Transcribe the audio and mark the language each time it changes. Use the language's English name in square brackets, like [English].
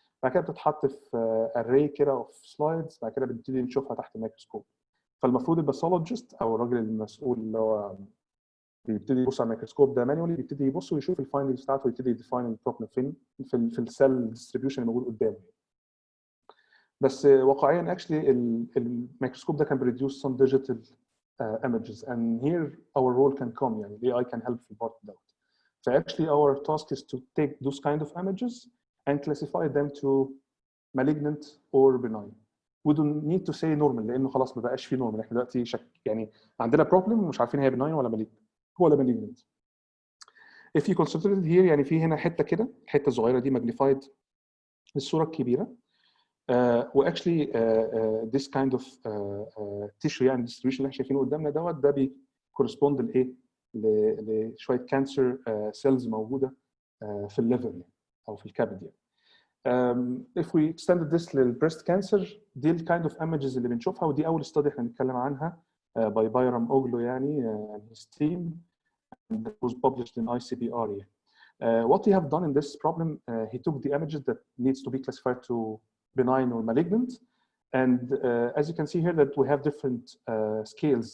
[Arabic] بعد كده بتتحط في اري كده اوف سلايدز، بعد كده بنبتدي نشوفها تحت الميكروسكوب. فالمفروض الباثولوجيست او الراجل المسؤول اللي هو بيبتدي يبص على الميكروسكوب ده مانيولي، بيبتدي يبص ويشوف الفايندنجز بتاعته ويبتدي يديفاين البروبلم فين في السيل ديستريبيوشن اللي موجود قدامه. بس واقعيا اكشلي الميكروسكوب ده كان بريديوس [English] some digital images and here our role can come. [Arabic] يعني ال AI can help في البارت دوت. [English] So actually our task is to take those kind of images and classify them to malignant or benign. We don't need to say normal [Arabic] لانه خلاص ما بقاش في normal. احنا دلوقتي يعني عندنا problem مش عارفين هي benign ولا malignant ولا malignant. [English] If you consider it here [Arabic] يعني في هنا حته كده، الحته الصغيره دي magnified الصوره الكبيره. واكشلي this kind of tissue يعني distribution اللي احنا شايفينه قدامنا دوت، ده بيكورسبوند لايه؟ لشويه كانسر سيلز موجوده في الليفر او في الكبد يعني. If we extended this للبريست كانسر، دي الكايند اوف ايمجز اللي بنشوفها، ودي اول ستادي احنا بنتكلم عنها باي بايرام اوغلو يعني [English] and his team that was published in ICBR. What he have done in this problem, he took the images that needs to be classified to benign or malignant, and as you can see here that we have different scales.